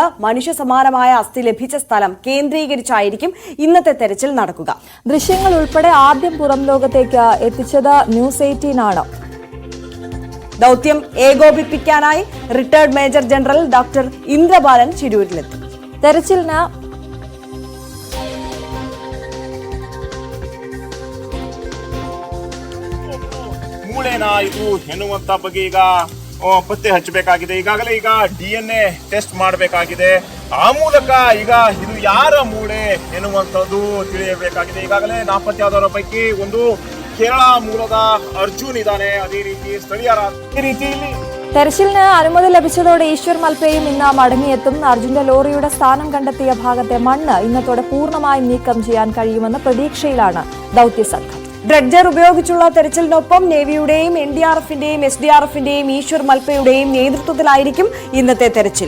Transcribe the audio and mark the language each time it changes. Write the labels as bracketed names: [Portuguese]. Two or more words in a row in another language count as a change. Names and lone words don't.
[Malayalam] മനുഷ്യ സമാനമായ അസ്ഥി ലഭിച്ച സ്ഥലം കേന്ദ്രീകരിച്ചായിരിക്കും ഇന്നത്തെ തെരച്ചിൽ നടക്കുക. ദൃശ്യങ്ങൾ ഉൾപ്പെടെ ആദ്യം പുറം ലോകത്തേക്ക് എത്തിച്ചത് ന്യൂസ് 18 ആണ്. ദൌത്യം ഏകോപിപ്പിക്കാനായി റിട്ടയർഡ് മേജർ ജനറൽ ഡോക്ടർ ഇന്ദ്രബാലൻ ശിരൂരിലെത്തി. തെരച്ചിലിന് [Kannada] ಎನ್ನುವಂತ ಬಗ್ಗೆ ಈಗ ಪತ್ತೆ ಹಚ್ಚಬೇಕಾಗಿದೆ. ಈಗಾಗಲೇ ಈಗ DNA ಟೆಸ್ಟ್ ಮಾಡಬೇಕಾಗಿದೆ. ಆ ಮೂಲಕ ಈಗ ಇದು ಯಾರ ಮೂಳೆ ಎನ್ನುವಂಥದ್ದು ತಿಳಿಯಬೇಕಾಗಿದೆ. ಈಗಾಗಲೇ ನಾಪತ್ತೆಯಾದವರ ಪೈಕಿ ಒಂದು ಕೇರಳ ಮೂಲದ ಅರ್ಜುನ್ ಇದ್ದಾನೆ. ಅದೇ ರೀತಿ ಸ್ಥಳೀಯರ ರೀತಿಯಲ್ಲಿ [Malayalam] തെരച്ചിലിന് അനുമതി ലഭിച്ചതോടെ ഈശ്വർ മൽപ്പയും ഇന്ന് മടങ്ങിയെത്തും. അർജുന്റെ ലോറിയുടെ സ്ഥാനം കണ്ടെത്തിയ ഭാഗത്തെ മണ്ണ് ഇന്നത്തോടെ പൂർണ്ണമായും നീക്കം ചെയ്യാൻ കഴിയുമെന്ന പ്രതീക്ഷയിലാണ് ദൌത്യസംഘം. ഡ്രഡ്ജർ ഉപയോഗിച്ചുള്ള തെരച്ചിലിനൊപ്പം നേവിയുടെയും NDRFന്റെയും SDRFന്റെയും ഈശ്വർ മൽപ്പയുടെയും നേതൃത്വത്തിലായിരിക്കും ഇന്നത്തെ തെരച്ചിൽ.